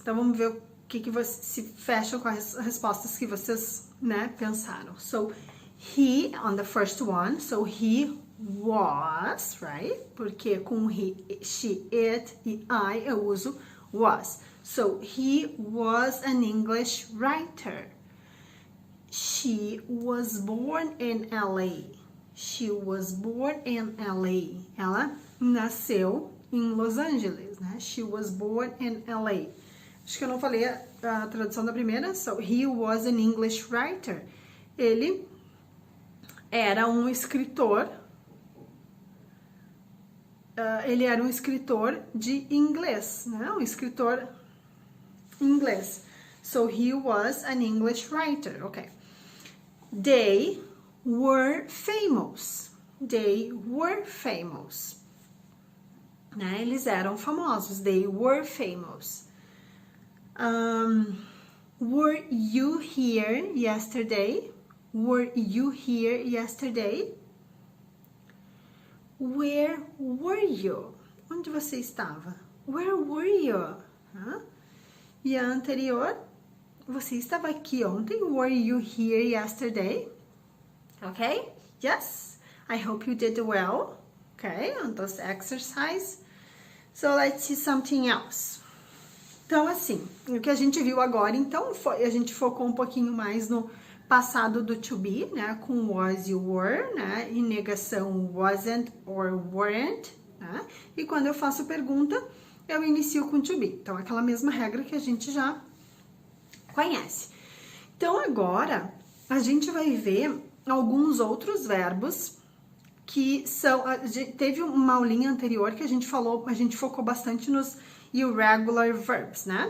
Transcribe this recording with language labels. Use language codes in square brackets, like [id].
[pt] Então vamos ver o que você se fecha com as respostas que vocês, né, pensaram. [en] So he on the first one. So he was, right? [pt] Porque com he, she, it e I eu uso was. [en] So he was an English writer. She was born in LA. She was born in LA. [pt] Ela nasceu em Los Angeles, né? [en] She was born in LA. [pt] Acho que eu não falei a tradução da primeira. [en] So, he was an English writer. [pt] Ele era um escritor. Ele era um escritor de inglês, né? Um escritor inglês. [en] So, he was an English writer. Okay. They were famous. They were famous. Né? [pt] Eles eram famosos. [en] They were famous. Were you here yesterday? Were you here yesterday? Where were you? [pt] Onde você estava? [en] Where were you? [pt] E a anterior, você estava aqui ontem? [en] Were you here yesterday? Okay? Yes. I hope you did well. Okay, on those exercises. So let's see something else. [pt] Então, assim, o que a gente viu agora, então, a gente focou um pouquinho mais no passado do to be, né? Com was e were, né? E negação wasn't or weren't, né? E quando eu faço pergunta, eu inicio com to be. Então, aquela mesma regra que a gente já conhece. Então, agora, a gente vai ver alguns outros verbos que são... Teve uma aulinha anterior que a gente focou bastante nos irregular verbs, né?